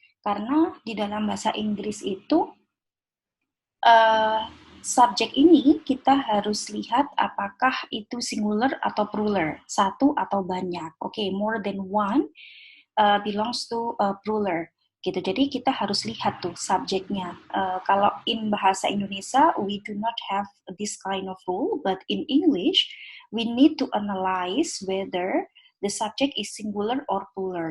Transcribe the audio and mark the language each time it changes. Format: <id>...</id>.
<id>Karena di dalam bahasa Inggris itu subjek ini kita harus lihat apakah itu singular atau plural, satu atau banyak.</id> <en>Okay, more than one belongs to plural.</en> <id>Gitu. Jadi kita harus lihat tuh subjeknya.</id> <en>Kalau in bahasa Indonesia we do not have this kind of rule, but in English we need to analyze whether the subject is singular or plural.</en>